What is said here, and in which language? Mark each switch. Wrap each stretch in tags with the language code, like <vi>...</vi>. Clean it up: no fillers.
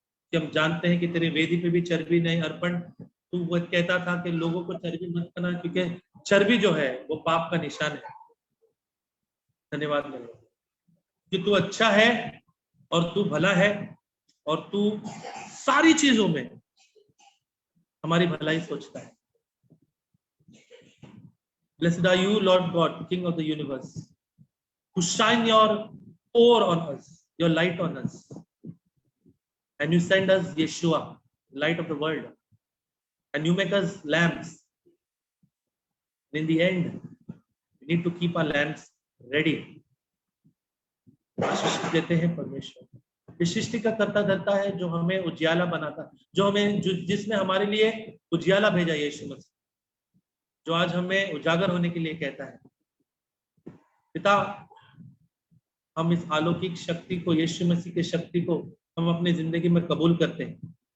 <hi>कि हम जानते हैं कि तेरे वेदी पे भी चर्बी नहीं अर्पण, तू वो कहता था कि लोगों को चर्बी मत करना, क्योंकि चर्बी जो है वो पाप का निशान है। धन्यवाद मेरे कि तू अच्छा है और तू भला है और तू सारी चीजों में हमारी भलाई सोचता है।</hi> <en>Blessed are you, Lord God, King of the universe, who shine your ore on us, your light on us, and you send us Yeshua, light of the world, and you make us lamps. In the end, we need to keep our lamps ready.</en> <hi>आशीष देते हैं परमेश्वर, इस सृष्टि का करता धरता है, जो हमें उजियाला बनाता, जो हमें जिसने हमारे लिए उजियाला भेजा, यीशु मसीह, जो आज हमें उजागर होने के लिए कहता है। पिता, हम इस अलौकिक शक्ति को, यीशु मसीह की शक्ति को हम अपनी जिंदगी में कबूल करते हैं।</hi>